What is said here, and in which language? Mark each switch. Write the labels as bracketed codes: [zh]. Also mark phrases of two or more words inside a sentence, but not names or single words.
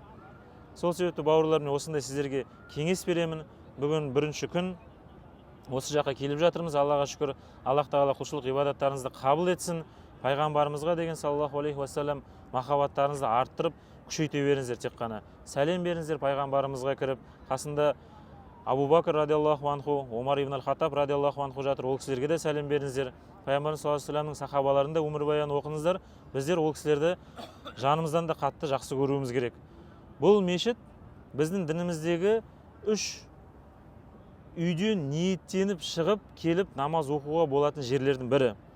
[kk] Сол себепті бауырлар, мен осындай сіздерге кеңес беремін. Бүгін бірінші күн, осы жаққа келіп жатырмыз. Аллаға шүкір, Аллах тағала құлшылық ғибадаттарыңызды қабыл етсін. Пайғамбарымызға деген [ar] صلى الله عليه وسلم [kk] махаббаттарыңызды арттырып күшейте беріңіздер. Тек қана сәлем беріңіздер пайғамбарымызға кіріп, қасында Абу Бакр [ar] رضي الله عنه, [kk] Омар ибн аль-Хаттаб [ar] رضي الله عنه [kk] жатыр, ол кісілерге де сәлем беріңіздер. Пайғамбарымыз [ar] صلى الله عليه وسلم [kk] сахабаларында өмірбаян оқыңыздар. Біздер ол кісілерді жанымыздан да қатты жақсы көруіміз керек. Бұл мешіт біздің дініміздегі үш үйден ниеттеніп шығып келіп намаз оқуға болатын жерлердің бірі.